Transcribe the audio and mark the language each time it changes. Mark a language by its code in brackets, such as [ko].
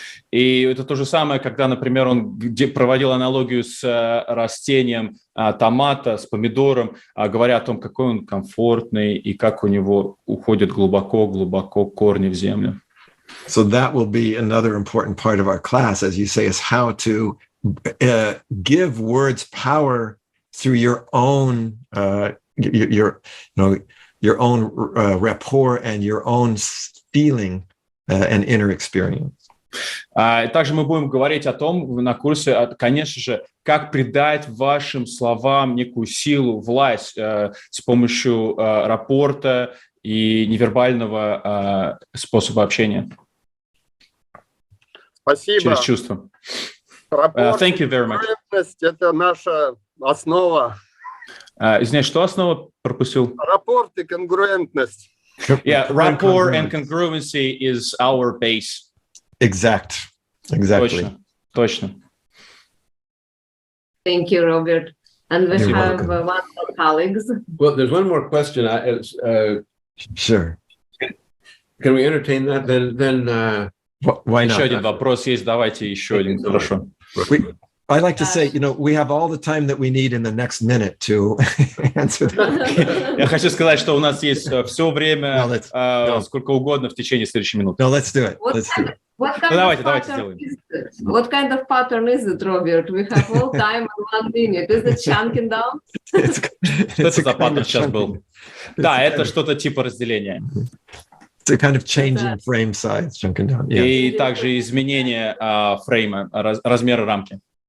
[ru] И это то же самое, когда, например, он проводил аналогию с растением томата, с помидором, говоря о том, какой он комфортный и как у него уходят глубоко-глубоко корни в землю. [en] So that will be another important part of our class, as you say, is how to give words power through your own your own rapport and your own feeling and inner experience. [ru] Также мы будем говорить о том на курсе, конечно же, как придать вашим словам некую силу, власть с помощью рапорта и невербального способа общения. Спасибо. Через чувства. Рапорт, [en] Thank you very much. [ru] Это наша основа. Извиняюсь, что основа пропустил? Рапорт и конгруентность. [en] Yeah, rapport and congruency is our base. Exactly. [ru] Точно. [en] Thank you, Robert. And we have one more colleagues. Well, there's one more question. Sure. Can we entertain that? Then why not? [ru] Еще один вопрос есть. Давайте еще один. Хорошо. [en] I like to say, we have all the time that we need in the next minute to answer that. [ru] Я хочу сказать, что у нас есть все время, сколько угодно в течение следующей минуты. [en] No, let's do it. [ru] Давайте сделаем. [en] What kind of pattern is it, Robert? We have all time in 1 minute. Is it chunking down? [ru] Что это за паттерн сейчас был? Да, это что-то типа разделения. [en] It's a kind of changing frame size, chunking down. Yeah. [ru] И также изменение фрейма, размера рамки.